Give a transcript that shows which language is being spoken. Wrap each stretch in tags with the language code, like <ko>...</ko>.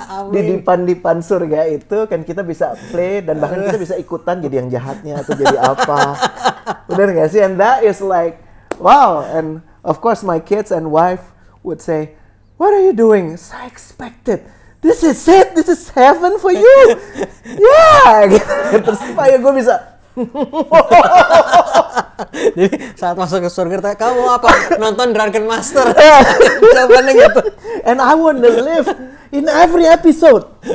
<id>Di dipan surga itu kan kita bisa play, dan bahkan kita bisa ikutan jadi yang jahatnya atau jadi apa. Bener gak sih?</id> <en>And that is like wow. And of course my kids and wife would say, what are you doing? So I expected. This is it. This is heaven for you. Yeah.</en> <id>Gitu. Terus supaya gue bisa. Jadi saat masuk ke surga tanya, kamu mau apa? Nonton Drunken Master. Jawabannya gitu.</id> <en>And I want to live in every episode.</en>